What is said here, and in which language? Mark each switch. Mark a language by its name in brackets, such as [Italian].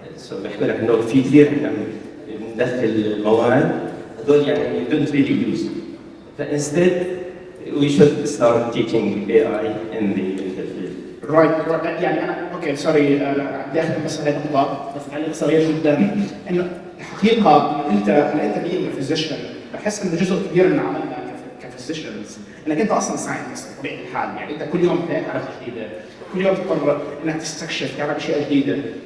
[English] So [Arabic] بحكي لك إنه في كثير إحنا ندخل المواد هذول يعني [English] don't really use. Instead we should start teaching AI in the medical field. Right. [Arabic] يعني انا اوكي سوري بدي اخذ بس هذه النقطه بس تعليق صغير جدا انه الحقيقه انت [English] being a physician [Arabic] بحس انه جزء كبير من عملنا كفيزيشنز انك انت اصلا ساينتست بطبيعه الحال، يعني انت كل يوم تعرف جديده، كل يوم تضطر انك تستكشف تعرف اشياء جديده.